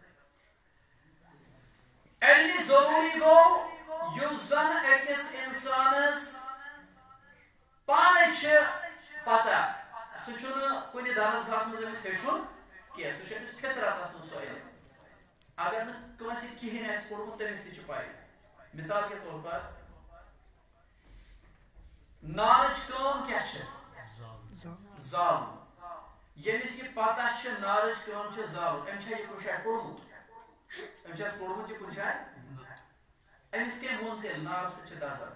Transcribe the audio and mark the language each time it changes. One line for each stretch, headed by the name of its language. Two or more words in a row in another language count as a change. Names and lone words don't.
Kashmiri: علمِ ضروٗری گوٚو یُس زن أکِس اِنسانس پانے چھِ پتہ سُہ چھُنہٕ کُنہِ درسگاہس منٛز أمِس ہیٚچھُن کینٛہہ. سُہ چھُ أمِس فطرتس منٛز سُہ علم. اگر نہٕ کٲنٛسہِ کِہیٖنۍ آسہِ پوٚرمُت تٔمِس تہِ چھِ پاے.
Urdu: مثال کے طور پر
Kashmiri: نارٕچ کٲم کیٛاہ چھِ؟ زالُن. ییٚمِس یہِ پتہ چھِ نارٕچ کٲم چھِ زالُن أمۍ چھا یہِ کُنہِ جایہِ پوٚرمُت؟ أمۍ چھا پوٚرمُت یہِ کُنہِ جایہِ؟ أمِس کٔمۍ ووٚن تیٚلہِ نارٕ سۭتۍ چھِ دزان؟